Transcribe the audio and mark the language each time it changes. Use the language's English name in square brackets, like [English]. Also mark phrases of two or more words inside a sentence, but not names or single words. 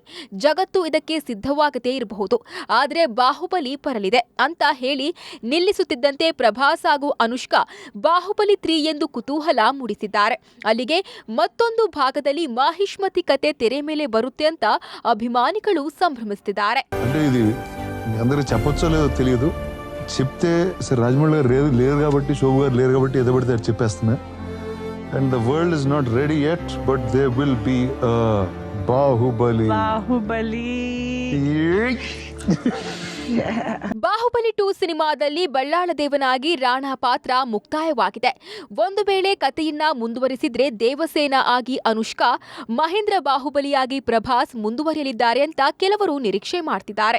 [Kannada] ಜಗತ್ತು ಇದಕ್ಕೆ ಸಿದ್ಧವಾಗದೇ ಇರಬಹುದು, ಆದ್ರೆ ಬಾಹುಬಲಿ ಬರಲಿದೆ ಅಂತ ಹೇಳಿ ನಿಲ್ಲಿಸುತ್ತಿದ್ದಂತೆ ಪ್ರಭಾಸ್ ಹಾಗೂ ಅನುಷ್ಕಾ ಬಾಹುಬಲಿ 3 ಎಂದು ಕುತೂಹಲ ಮೂಡಿಸಿದ್ದಾರೆ. ಅಲ್ಲಿಗೆ ಮತ್ತೊಂದು ಭಾಗದಲ್ಲಿ ಮಾಹಿಷ್ಮತಿ ಕತೆ ತೆರೆ ಮೇಲೆ ಬರುತ್ತೆ ಅಂತ ಅಭಿಮಾನಿಗಳು ಸಂಭ್ರಮಿಸುತ್ತಿದ್ದಾರೆ. [Telugu] అందరూ చెప్పొచ్చో తెలియదు, చెప్తే సరే రాజమౌళి గారు లేరు కాబట్టి, శోభు గారు లేరు కాబట్టి ఏదో పడితే చెప్పేస్తున్నా. [English] And the world is not ready yet, but there will be Baahubali. [Kannada] ಬಾಹುಬಲಿ 2 ಸಿನಿಮಾದಲ್ಲಿ ಬಳ್ಳಾಳ ದೇವನಾಗಿ ರಾಣಾ ಪಾತ್ರ ಮುಕ್ತಾಯವಾಗಿದೆ. ಒಂದು ವೇಳೆ ಕಥೆಯನ್ನ ಮುಂದುವರಿಸಿದ್ರೆ ದೇವಸೇನಾ ಆಗಿ ಅನುಷ್ಕಾ, ಮಹೇಂದ್ರ ಬಾಹುಬಲಿಯಾಗಿ ಪ್ರಭಾಸ್ ಮುಂದುವರಿಯಲಿದ್ದಾರೆ ಅಂತ ಕೆಲವರು ನಿರೀಕ್ಷೆ ಮಾಡ್ತಿದ್ದಾರೆ.